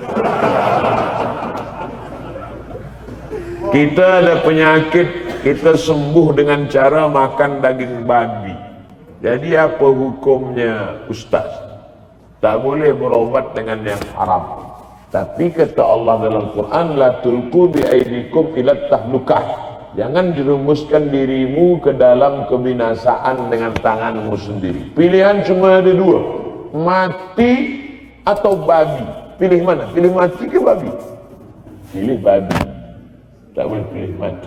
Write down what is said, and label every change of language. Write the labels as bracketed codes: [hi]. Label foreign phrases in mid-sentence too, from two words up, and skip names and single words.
[ms] Kita ada penyakit, kita sembuh dengan cara makan daging babi. Jadi apa hukumnya Ustaz? Tak boleh berobat dengan yang haram. Tapi kata Allah dalam Quran, [ar] la tulqu bi aidikum ila tahlukah. [ms] Jangan jerumuskan dirimu ke dalam kebinasaan dengan tanganmu sendiri. Pilihan cuma ada dua, mati atau babi. Pilih mana? Pilih mati ke babi? Pilih babi. Tak boleh pilih mati.